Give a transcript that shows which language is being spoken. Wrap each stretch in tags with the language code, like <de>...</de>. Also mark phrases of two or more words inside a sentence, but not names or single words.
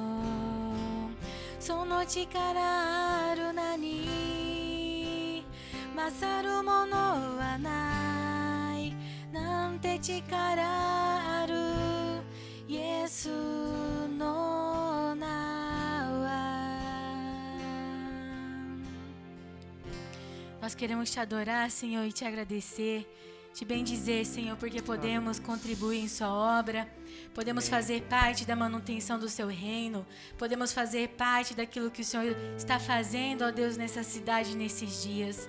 <ja>その力ある名に勝るものはないなんて力あるイエスの名は</ja> <pt>Nós queremos te adorar, Senhor, e te agradecer, te bendizer, Senhor, porque podemos contribuir em sua obra, podemos fazer parte da manutenção do seu reino, podemos fazer parte daquilo que o Senhor está fazendo, ó Deus, nessa cidade, nesses dias.</pt>